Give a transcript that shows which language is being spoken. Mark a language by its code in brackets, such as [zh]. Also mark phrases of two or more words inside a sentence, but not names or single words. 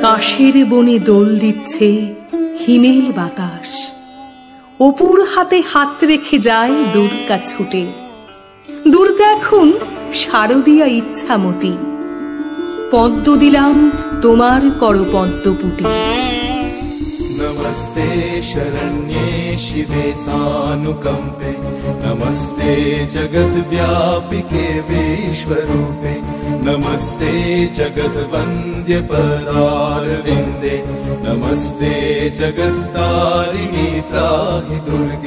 [bn] কাশের বনে দোল দিচ্ছে হিমেল বাতাস, অপুর হাতে হাত রেখে যায় দুর্গা ছুটে। দুর্গা এখন শারদীয়া ইচ্ছামতি, পদ্ম দিলাম তোমার করো পদ্মপুটে। [sa] नमस्ते शरण्ये शिवे सानुकंपे, नमस्ते जगद्व्यापिके विश्वरूपे, नमस्ते जगद्वन्द्य पदारविन्दे, नमस्ते जगत्तारिणी त्राहि दुर्गे,